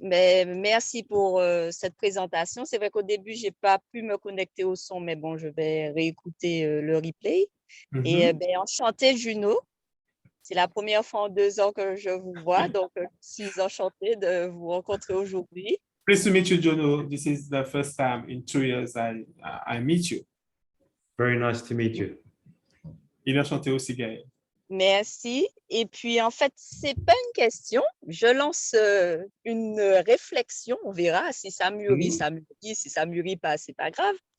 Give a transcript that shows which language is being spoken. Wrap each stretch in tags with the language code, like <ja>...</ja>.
<fr>Mais merci pour cette présentation. C'est vrai qu'au début, je n'ai pas pu me connecter au son, mais bon, je vais réécouter le replay. Et enchantée, Juno. C'est la première fois en 2 ans que je vous vois, donc je suis enchantée de vous rencontrer aujourd'hui.</fr> <en>Pleased to meet you, Jono. This is the first time in 2 years I meet you. Very nice to meet you.</en> <fr>Il est enchanté aussi, Gaël. Merci. Et puis, en fait, c'est pas une question. Je lance une réflexion. On verra si ça mûrit, ça mûrit. Si ça mûrit pas, c'est pas grave.</fr>